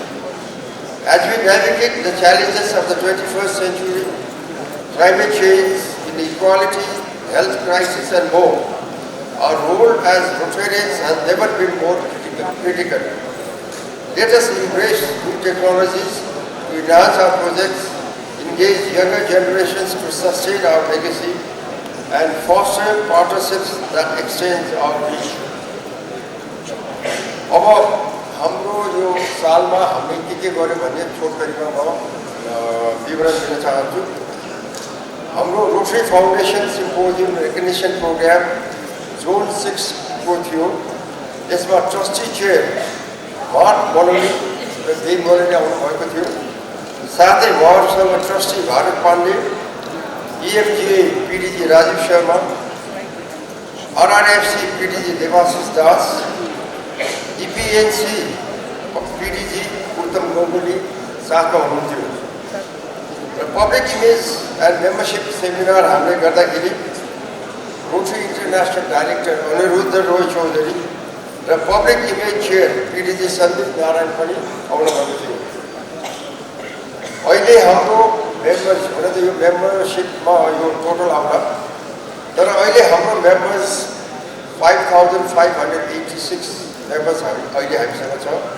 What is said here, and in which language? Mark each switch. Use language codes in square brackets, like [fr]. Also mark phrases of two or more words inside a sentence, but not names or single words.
[en] As we navigate the challenges of the 21st century, climate change, inequality, health crisis, and more, our role as Rotarians has never been more critical. Let us embrace new technologies to enhance our projects, engage younger generations to sustain our legacy, and foster partnerships that extend our reach. [ne] अब हाम्रो यो सालमा हामीले के गर्यो भन्ने छोटकरीमा म विवरण दिन चाहन्छु। हाम्रो रोटरी फाउन्डेसन सिम्पोजियम रिकग्निसन प्रोग्राम जोन 6 को थियो। यसमा [en] trustee chair [ne] मार्क बनोली र देव बनोली आउनु भएको थियो। साथै उहाँहरूसँग ट्रस्टी भारत पाण्डे, EFGA PDG राजीव शर्मा, RRFC PDG देवाशिष दास, EPNC PDG उत्तम गंगुली साथमा हुनुहुन्थ्यो। र [en] public image and membership seminar [ne] हामीले गर्दाखेरि रोटरी इन्टरनेसनल डाइरेक्टर अनिरुद्ध रोय चौधरी र [en] public image chair [ne] PDG सन्दीप नारायण पनि आउनुभएको थियो। अहिले हाम्रो मेम्बर्स हुन त यो मेम्बरशिपमा यो टोटल आउला, तर अहिले हाम्रो मेम्बर्स 5586 मेम्बर्स अहिले हामीसँग छ।